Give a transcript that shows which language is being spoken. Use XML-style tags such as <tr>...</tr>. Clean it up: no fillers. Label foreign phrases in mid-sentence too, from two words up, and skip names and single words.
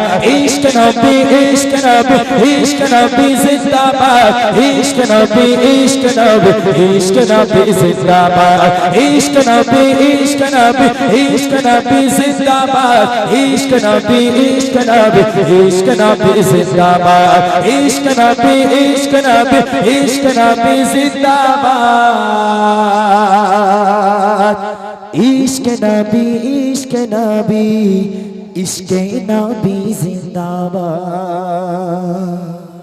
<ur>عشق نبی عشق نبی عشق نبی زندہ باد عشق نبی عشق نبی عشق نبی زندہ باد عشق نبی عشق نبی عشق نبی زندہ باد عشق نبی عشق نبی عشق نبی زندہ باد عشق نبی عشق نبی عشق نبی زندہ باد عشق نبی عشق نبی عشق نبی زندہ باد.</ur>